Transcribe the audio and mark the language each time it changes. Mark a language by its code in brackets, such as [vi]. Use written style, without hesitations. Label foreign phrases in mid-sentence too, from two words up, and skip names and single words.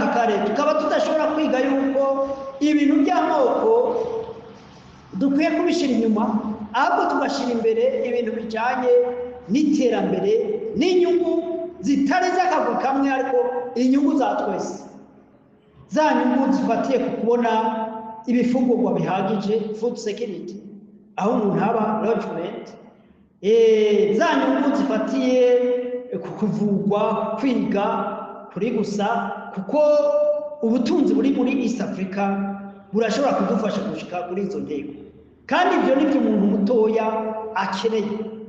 [rw] karere, tukaba tudashobora kwiga yuko ibintu by'amoko dukwiye kubishyira inyuma, ahubwo tugashyira imbere ibintu bijyanye n'iterambere n'inyungu zitari z'akagwi kamwe, ariko inyungu za twese, za nyungu zifatiye ku kubona ibifungurwa bihagije, [en] food security, [rn] aho umuntu haba lodgement, za nyungu zifatiye ku kuvugwa, kwiga kuri gusa, kuko ubutunzi buri muri East Africa burashobora kudufasha gushika kuri izo ntego, kandi ibyo ni byo umuntu mutoya akeneye.